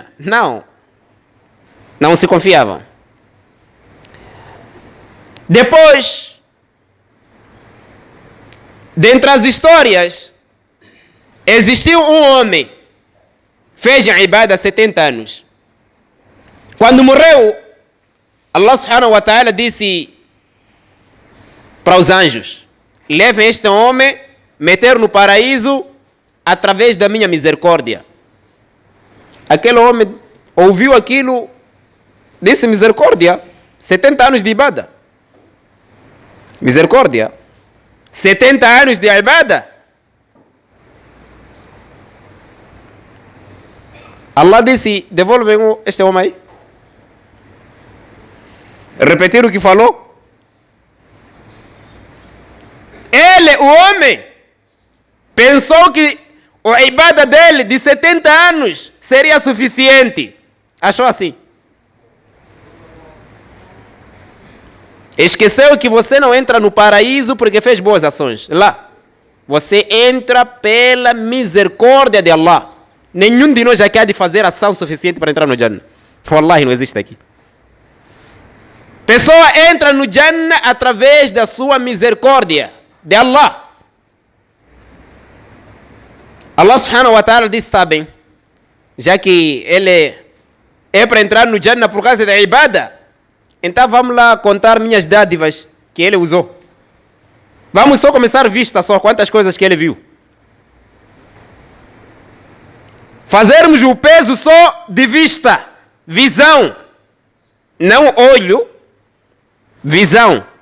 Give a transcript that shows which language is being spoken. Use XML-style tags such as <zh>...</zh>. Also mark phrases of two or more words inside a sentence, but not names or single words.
<pt>Não. Não se confiavam. Depois, dentre as histórias, existiu um homem, fez a ibada há 70 anos. Quando morreu,</pt> <ar>الله سبحانه وتعالى</ar> <pt>disse para os anjos: levem este homem, meter no paraíso através da minha misericórdia. Aquele homem ouviu aquilo, disse: misericórdia, 70 anos de ibada. Misericórdia. 70 anos de ibada. Allah disse, devolvem este homem aí. Repetir o que falou. Ele, o homem, pensou que a ibada dele de 70 anos seria suficiente. Achou assim. Esqueceu que você não entra no paraíso porque fez boas ações. Lá. Você entra pela misericórdia de Allah. Nenhum de nós já quer de fazer ação suficiente para entrar no Jannah. Wallahi, não existe aqui. Pessoa entra no Jannah através da sua misericórdia de Allah.</pt> <ar>الله سبحانه وتعالى</ar> <pt>disse, está bem, já que ele é para entrar no Jannah por causa da ibada, então vamos lá contar minhas dádivas que ele usou. Vamos só começar vista só, quantas coisas que ele viu. Fazermos o peso só de vista, visão, não olho, visão.</pt>